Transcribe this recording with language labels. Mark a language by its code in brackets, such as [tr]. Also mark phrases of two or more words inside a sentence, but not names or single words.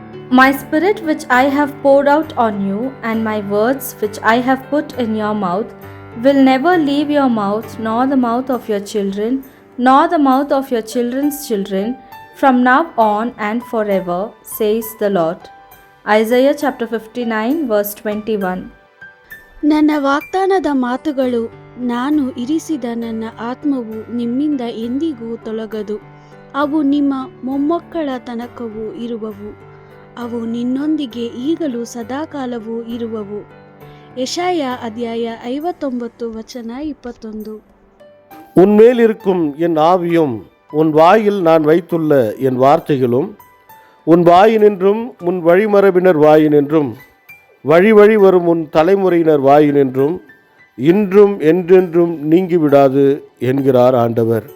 [en] My spirit which I have poured out on you, and my words which I have put in your mouth, will never leave your mouth, nor the mouth of your children, nor the mouth of your children's children, from now on and forever, says the Lord. Isaiah chapter 59 verse 21. [kn] ನನ್ನ ವಾಗ್ದಾನದ ಮಾತುಗಳು, ನಾನು ಇರಿಸಿದ ನನ್ನ ಆತ್ಮವು ನಿಮ್ಮಿಂದ ಎಂದಿಗೂ ತೊಲಗದು. ಅವು ನಿಮ್ಮ ಮೊಮ್ಮಕ್ಕಳ ತನಕವೂ ಇರುವವು. ಅವು ನಿನ್ನೊಂದಿಗೆ ಈಗಲೂ ಸದಾಕಾಲವೂ ಇರುವವು. ಯೆಶಾಯ ಅಧ್ಯಾಯ 59 ವಚನ 21. [ta] உன்மேல் இருக்கும் என் ஆவியும் உன் வாயில் நான் வைத்துள்ள என் வார்த்தைகளும் உன் வாயினின்றும் உன் வழிமரபினர் வாயினின்றும் வழி வழி வரும் உன் தலைமுறையினர் வாயினின்றும் இன்றும் என்றென்றும் நீங்கிவிடாது என்கிறார் ஆண்டவர்.